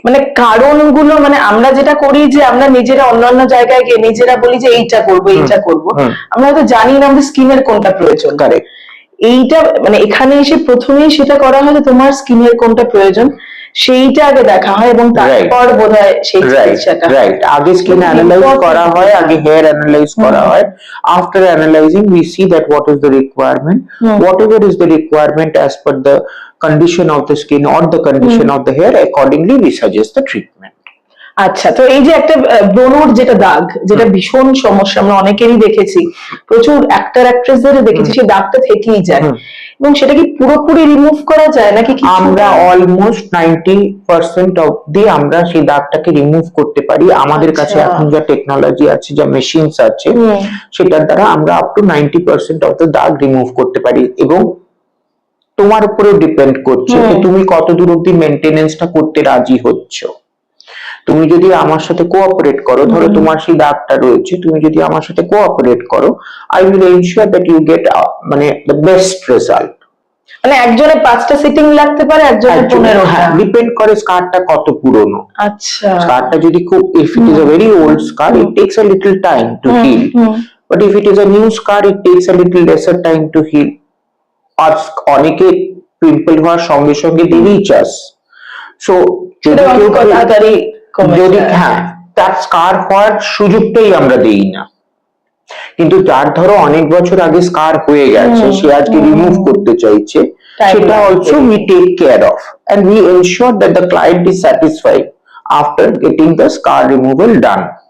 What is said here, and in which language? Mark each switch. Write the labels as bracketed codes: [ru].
[bn] মানে কারণগুলো, মানে আমরা যেটা করি যে আমরা নিজেরা অন্যান্য জায়গায় গিয়ে নিজেরা বলি যে এইটা করবো এইটা করবো, আমরা হয়তো জানি না আমাদের স্কিনের কোনটা প্রয়োজন। কারেক্ট। এইটা মানে এখানে এসে প্রথমেই সেটা করা হয় যে তোমার স্কিনের কোনটা প্রয়োজন সেইটা আগে দেখা হয়, এবং তারপর বোধহয় সেই চিকিৎসাটা। রাইট, আগে স্কিন অ্যানালাইজ করা হয়, আগে হেয়ার অ্যানালাইজ করা হয়। [en] After analysing we see that what is the requirement, whatever is the requirement as per the condition of the skin or the condition of the hair, accordingly we suggest the treatment. [bn] আচ্ছা, তো এই যে একটা ব্রণর যেটা দাগ, যেটা ভীষণ সমস্যা, আমরা অনেকেরই দেখেছি, প্রচুর অ্যাক্টর অ্যাক্ট্রেসদেরও দেখেছি, সেই দাগটা থেকেই যায়, এবং সেটা কি পুরোপুরি রিমুভ করা যায় নাকি আমরা অলমোস্ট 90% অবধি আমরা সেই দাগটাকে রিমুভ করতে পারি। আমাদের কাছে এখন যা টেকনোলজি আছে, যা মেশিনস আছে, সেটার দ্বারা আমরা আপ টু 90% অফ দ্য দাগ রিমুভ করতে পারি। এবং তোমার উপরেও ডিপেন্ড করছে যে তুমি কত দূর অবধি মেইনটেনেন্সটা করতে রাজি হচ্ছ। তুমি যদি আমার সাথে কোঅপারেট করো, ধরো তোমার সেই দাগটা রয়েছে, তুমি যদি আমার সাথে কোঅপারেট করো, [en] I will ensure that you get মানে the best result. [bn] মানে একজনের 5টা সিটিং লাগতে পারে, একজনের 15টা, ডিপেন্ড করে স্কারটা কত পুরনো। আচ্ছা, স্কারটা যদি খুব, [en] if it is a very old scar, it takes a little time to heal, but if it is a new scar, it takes a little lesser time to heal. [bn] আর অনেকে পিম্পল হওয়ার সঙ্গে সঙ্গে দিয়েই চাস, সো যদি কেউ তাড়াতাড়ি যদি তার স্কার হওয়ার সুযোগটাই আমরা দেই না। কিন্তু যার ধরো অনেক বছর আগে স্কার হয়ে গেছে, সে আজকে রিমুভ করতে চাইছে, সেটা [en] Also we take care of and we ensure that the client is satisfied after getting the scar removal done.